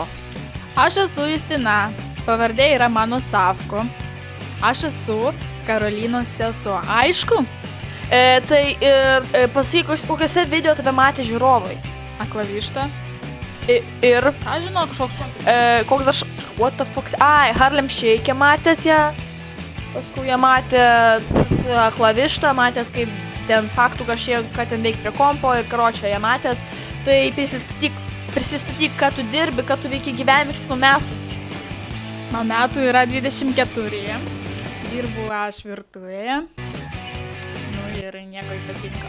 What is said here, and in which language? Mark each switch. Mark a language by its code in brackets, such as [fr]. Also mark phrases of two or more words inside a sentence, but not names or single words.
[lt] Aš esu Justina, pavardė yra mano Savko. Aš esu Karolinos sesuo, aišku? Tai pasakyk, kokiuose video tave matė žiūrovai. Aklavišta. Ir Aš žinau, kažkoks koks aš, [en] what the fuck, [lt] Harlem Shake matėt ją, paskui ją matėt klavištą, matėt kaip ten faktų kažkiek, kad ten veik prie kompo ir karočią ją matėt, tai prisistatyk, ką tu dirbi, ką tu veiki gyvenime kitų metų. Man metų yra 24, dirbu aš virtuvėje, ir nieko ypatingo.